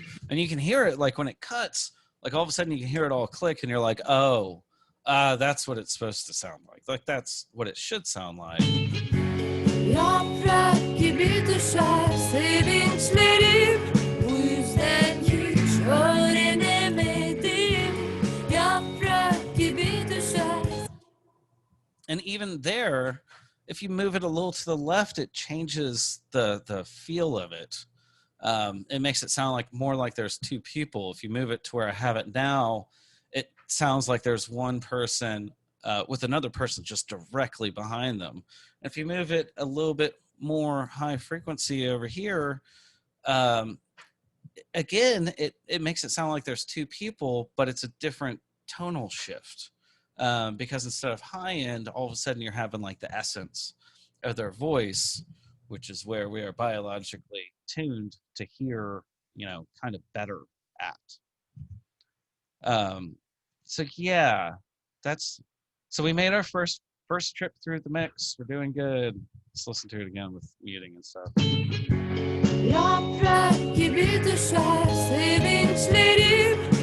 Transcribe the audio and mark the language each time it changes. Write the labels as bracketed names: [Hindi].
[English] And you can hear it, like when it cuts, like all of a sudden you can hear it all click, and you're like, oh, that's what it's supposed to sound like. Like that's what it should sound like. [Turkish] Yaprak gibi düşer sevinçlerim, bu yüzden hiç öğrenemedim. Yaprak gibi düşer. [English] And even there, if you move it a little to the left, it changes the feel of it. It makes it sound like more like there's two people. If you move it to where I have it now, it sounds like there's one person with another person just directly behind them. If you move it a little bit more high frequency over here, again, it makes it sound like there's two people, but it's a different tonal shift. Because instead of high end, all of a sudden you're having like the essence of their voice, which is where we are biologically tuned to hear, kind of better at. So yeah, that's so we made our first trip through the mix. We're doing good. Let's listen to it again with muting and stuff. [Turkish] Yaprak gibi düşer sevinçlerim.